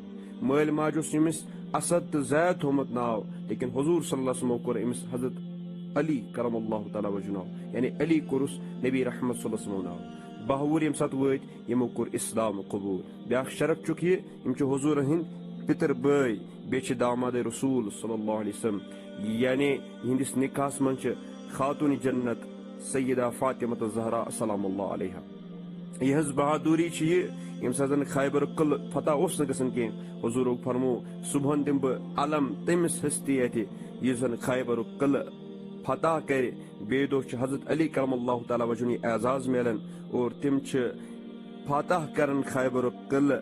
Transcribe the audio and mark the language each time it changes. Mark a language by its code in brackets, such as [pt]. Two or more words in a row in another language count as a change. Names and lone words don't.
[ks] مٲلۍ ماجہِ اوس ییٚمِس اسد تہٕ زید تھوٚومُت ناو لیکن حضوٗر [ar] صلی اللہ علیہ وسلمو [ks] کوٚر أمِس حضرت علی [ar] کرم اللہ تعالیٰ وجہہ [ks] ناو یعنی علی کوٚرُس نبی رحمت [ar] صلی اللہ علیہ وسلمو [ks] ناو. 12 وُہُر ییٚمہِ ساتہٕ وٲتۍ یِمو کوٚر اسلام قبوٗل. بیاکھ شرط چھُکھ یہِ یِم چھِ حضوٗر ہٕنٛدۍ پِتٕر بٲے بیٚیہِ چھِ دامادے رسوٗل [ar] صلی اللہ علیہ وسلم [ks] یعنی یِہنٛدِس نکاحس منٛز چھِ خاتوٗنِ جنت سیدہ فاطمہ زہرا [ar] سلام اللہ علیہا. [ks] یِہٕنٛز بہادوری چھِ یہِ ییٚمہِ ساتہٕ زن خیبر قلعہٕ فتح اوس نہٕ گژھان کینٛہہ حضوٗرو فرموو صبحن دِمہٕ بہٕ علم تٔمِس ہستی اتھِ یُس زن خیبر قلعہٕ فتح کرِ. بیٚیہِ دۄہ چھُ حضرت علی [ar] کرم اللہ تعالیٰ وجہہ [ks] یہِ اعزاز میلان اور تِم چھِ فتح کران خیبر قلعہٕ.